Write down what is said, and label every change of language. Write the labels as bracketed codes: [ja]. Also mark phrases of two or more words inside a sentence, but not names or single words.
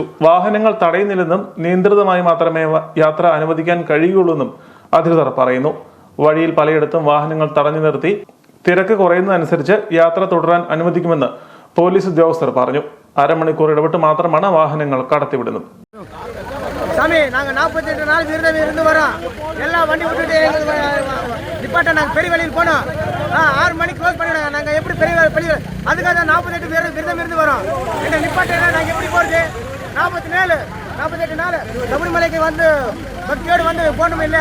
[ml] വാഹനങ്ങൾ തടയുന്നില്ലെന്നും നിയന്ത്രിതമായി മാത്രമേ യാത്ര അനുവദിക്കാൻ കഴിയുള്ളൂവെന്നും അധികൃതർ പറയുന്നു. വഴിയിൽ പലയിടത്തും വാഹനങ്ങൾ തടഞ്ഞു നിർത്തി തിരക്ക് കുറയുന്നതനുസരിച്ച് യാത്ര തുടരാൻ അനുവദിക്കുമെന്ന് പോലീസ് ഉദ്യോഗസ്ഥർ പറഞ്ഞു. അരമണിക്കൂർ ഇടവിട്ട് മാത്രമാണ് വാഹനങ്ങൾ കടത്തിവിടുന്നത്. [ta] சாமி நாங்கள் 48 நாள் விருதம் இருந்து வரோம். எல்லா வண்டி விட்டுட்டு நிப்பாட்ட நாங்கள் பெரிய வழியில் போனோம். 6 மணிக்கு க்ளோஸ் பண்ணிவிடுங்க. நாங்கள் எப்படி பெரிய அதுக்காக தான் 48 பேர் விருதம் இருந்து வரோம். எங்கள் நிப்பாட்ட நாங்கள் எப்படி போகிறது? 48 நாள் சபரிமலைக்கு வந்து பக்தியோடு வந்து போகணும் இல்லையா?